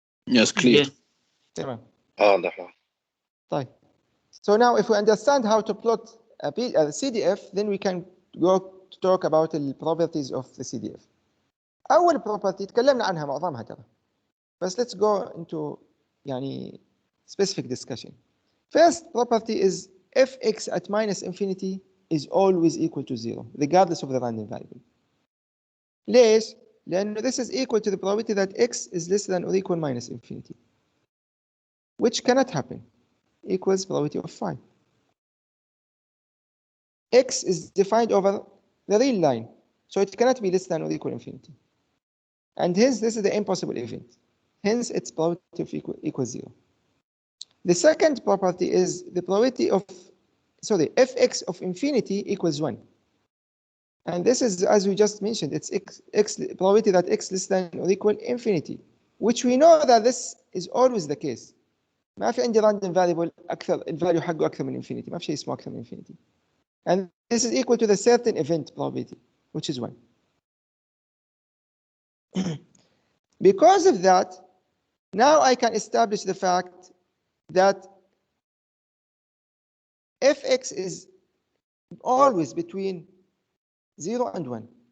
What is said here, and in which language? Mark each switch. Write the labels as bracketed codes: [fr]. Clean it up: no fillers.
[en] Yes, clear. Yes. [ar] تمام. واضح. طيب. [en] So now if we understand how to plot a CDF, then we can go to talk about the properties of the CDF. [ar] أول property تكلمنا عنها معظمها ترى. [en] بس let's go into يعني specific discussion. First property is fx at minus infinity is always equal to 0 regardless of the random variable. [ar] ليش؟ لأنه [en] this is equal to the probability that x is less than or equal minus infinity, which cannot happen. Equals probability of 5. X is defined over the real line, so it cannot be less than or equal infinity. And hence, this is the impossible event. Hence, its probability of equals 0. The second property is the probability of, fx of infinity equals 1. And this is, as we just mentioned, it's x probability that x less than or equal infinity, which we know that this is always the case. [ar] ما في عندي random variable أكثر الفاليو حقه أكثر من infinity. ما في شيء اسمه أكثر من infinity. [en] And this is equal to the certain event probability, which is 1. Because of that, now I can establish the fact that fx is always between 0 and 1.